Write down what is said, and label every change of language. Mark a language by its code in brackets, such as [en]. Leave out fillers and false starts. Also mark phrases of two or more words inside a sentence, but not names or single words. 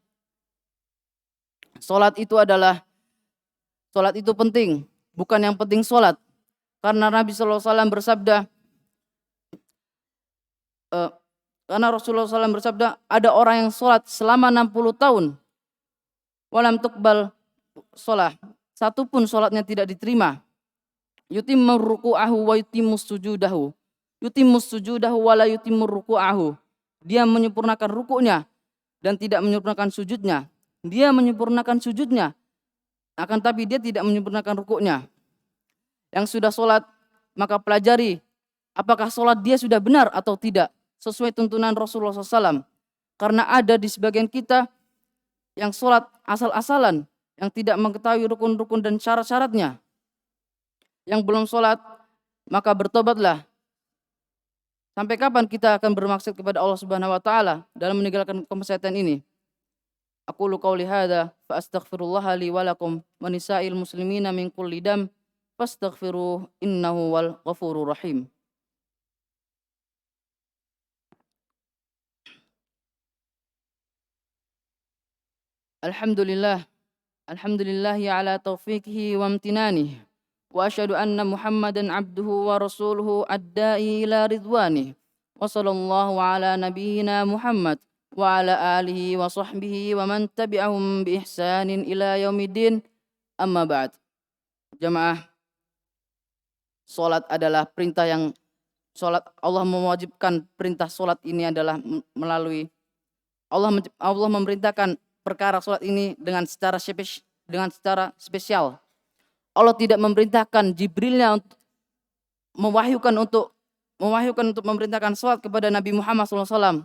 [id] Sholat itu penting, bukan yang penting sholat. Karena Nabi SAW bersabda, Karena Rasulullah SAW bersabda, ada orang yang sholat selama 60 tahun. [ar] ولم تقبل صلاة. [id] Satu pun sholatnya tidak diterima. [ar] يتم ركوعه ويتم سجوده. يتم سجوده ولا يتم ركوعه. [id] Dia menyempurnakan rukuknya dan tidak menyempurnakan sujudnya. Dia menyempurnakan sujudnya, akan tapi dia tidak menyempurnakan rukuknya. Yang sudah sholat, maka pelajari apakah sholat dia sudah benar atau tidak sesuai tuntunan Rasulullah SAW. Karena ada di sebagian kita yang sholat asal-asalan, yang tidak mengetahui rukun-rukun dan syarat-syaratnya. Yang belum sholat, maka bertobatlah. Sampai kapan kita akan bermaksud kepada Allah [ar] سبحانه وتعالى [id] dalam meninggalkan kemaksiatan ini? [ar] أقول قولي هذا فأستغفر الله لي ولكم ولنساء المسلمين من كل ذنب فاستغفروه إنه الغفور الرحيم. الحمد لله على توفيقه وامتنانه وأشهد أن محمدا عبده ورسوله الداعي إلى رضوانه وصلى الله على نبينا محمد وعلى آله وصحبه ومن تبعهم بإحسان إلى يوم الدين. أما بعد. [id] Jamaah, salat adalah perintah yang Allah mewajibkan perintah salat ini adalah melalui Allah memerintahkan perkara salat ini dengan secara spesial. Allah tidak memerintahkan Jibrilnya untuk mewahyukan untuk memerintahkan salat kepada Nabi Muhammad SAW.